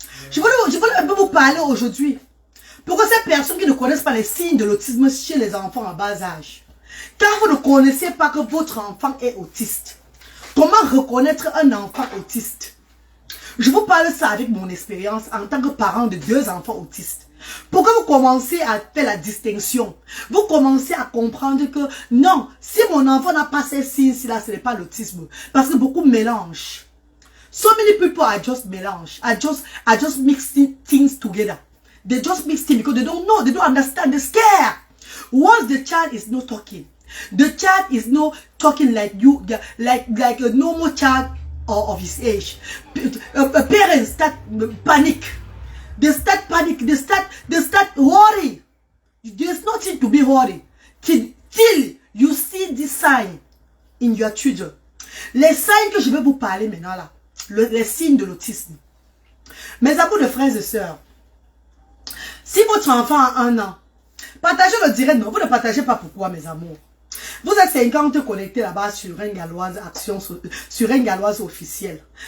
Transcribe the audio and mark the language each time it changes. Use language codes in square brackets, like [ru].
[fr] Je voulais un peu vous parler aujourd'hui. Pour que ces personnes qui ne connaissent pas les signes de l'autisme chez les enfants en bas âge, quand vous ne connaissez pas que votre enfant est autiste, comment reconnaître un enfant autiste? Je vous parle ça avec mon expérience en tant que parent de 2 enfants autistes. Pour que vous commenciez à faire la distinction, vous commencez à comprendre que non, si mon enfant n'a pas ces signes-là, ce n'est pas l'autisme. Parce que beaucoup mélangent. [en] So many people are just melange. Are just mixing things together. They just mix things because they don't know, they don't understand, they're scared. Once the child is not talking, the child is not talking like you, like a normal child or of his age. Parents start panic. They start panic. They start worry. There's nothing to be worried till you see this sign in your children. [fr] Les signes que je vais vous parler maintenant là, les signes de l'autisme. Mes amours de frères et sœurs, si votre enfant a 1 an, partagez le direct. Non, vous ne partagez pas pourquoi, mes amours. Vous êtes 50 connectés là-bas sur Reine Galloise Action, sur Reine Galloise officielle.